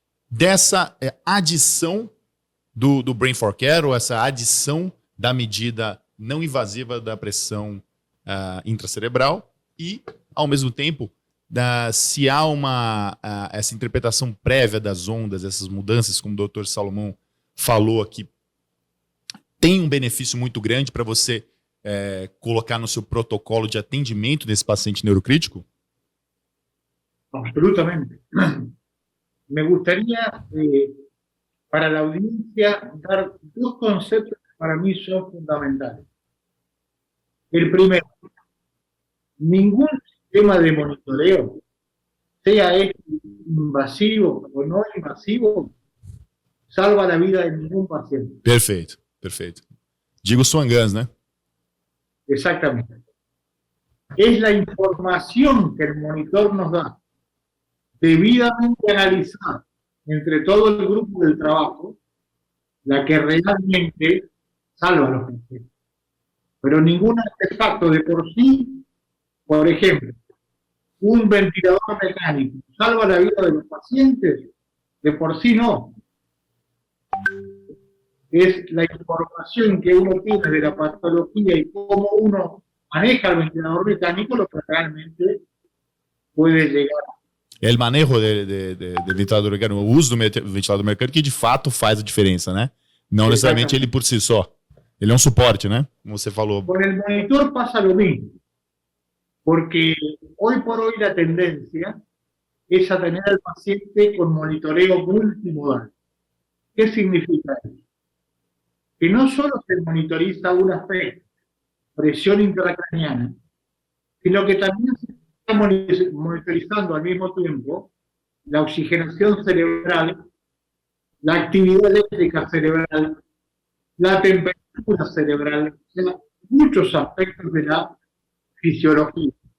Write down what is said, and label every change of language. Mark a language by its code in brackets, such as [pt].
[pt] dessa adição do Brain for Care, ou essa adição da medida não invasiva da pressão intracerebral e, ao mesmo tempo, se há essa interpretação prévia das ondas, essas mudanças, como o Dr. Salomão falou aqui, tem um benefício muito grande para você colocar no seu protocolo de atendimento desse paciente neurocrítico? Absolutamente. [es] Me gustaría, para la audiencia, dar dos conceptos que para mí son fundamentales. El primero, ningún sistema de monitoreo, sea invasivo o no invasivo, salva la vida de ningún paciente. [pt] Perfeito, perfeito. Digo Swangans, né? [es] Exactamente. Es la información que el monitor nos da, debidamente analizada entre todo el grupo del trabajo, la que realmente salva a los pacientes. Pero ningún artefacto de por sí, por ejemplo, un ventilador mecánico, ¿salva la vida de los pacientes? De por sí no. Es la información que uno tiene de la patología y cómo uno maneja el ventilador mecánico lo que realmente puede llegar. El manejo de ventilador [pt] mecânico, o uso do ventilador mecânico que de fato faz a diferença, né? Não necessariamente ele por si só. Ele é um suporte, né? Como você falou. [es] Con el monitor pasa lo mismo, porque hoy por hoy la tendencia es a tener al paciente con monitoreo multimodal. ¿Qué significa eso? Que no solo se monitoriza un aspecto, presión intracraneana, sino que también se está monitorizando al mismo tiempo la oxigenación cerebral, la actividad eléctrica cerebral, la temperatura cerebral, o sea, muchos aspectos de la fisiología.